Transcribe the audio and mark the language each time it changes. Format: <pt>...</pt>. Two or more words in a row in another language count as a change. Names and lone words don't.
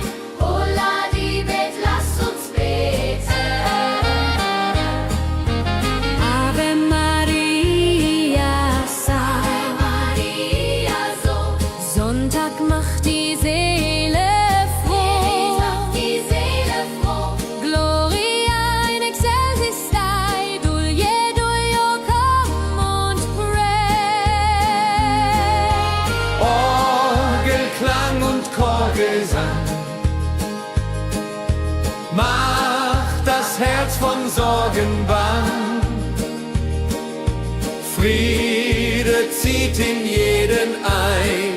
<de>Holla die Bet, lass uns beten.</de> <la>Ave Maria, Ave Maria,</la> <de>so Sonntag macht die Seele froh. macht die Seele froh.</de> <la>Gloria in excelsis Dei, dulce Dio,</la> <en>come und pray.</en> <de>Orgelklang und Chorgesang macht das Herz von Sorgen bang. Friede zieht in jeden ein.</de>